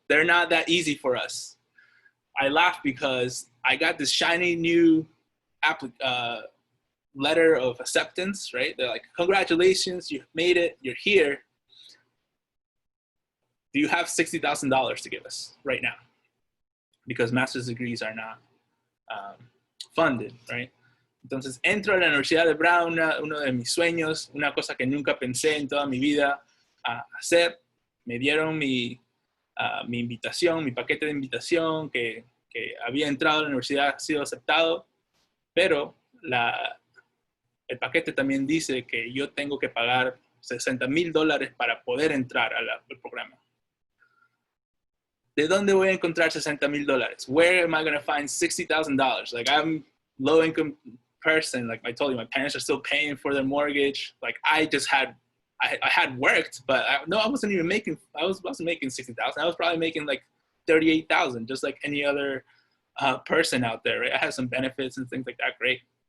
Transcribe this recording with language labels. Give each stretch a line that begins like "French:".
English: They're not that easy for us. I laugh because I got this shiny new letter of acceptance, right? They're like, congratulations, you made it, you're here. Do you have $60,000 to give us right now? Because master's degrees are not funded, right?
Spanish: Entonces entro a la Universidad de Brown, uno de mis sueños, una cosa que nunca pensé en toda mi vida hacer. Me dieron mi invitación, mi paquete de invitación, que había entrado a la universidad, ha sido aceptado, pero el paquete también dice que yo tengo que pagar $60,000 para poder entrar al programa. ¿De dónde voy a encontrar $60,000?
English: Where am I going to find $60,000? Like, I'm low income person. Like I told you, my parents are still paying for their mortgage. Like I had worked, but I wasn't making $60,000. I was probably making like $38,000, just like any other person out there, right? I had some benefits and things like that, great.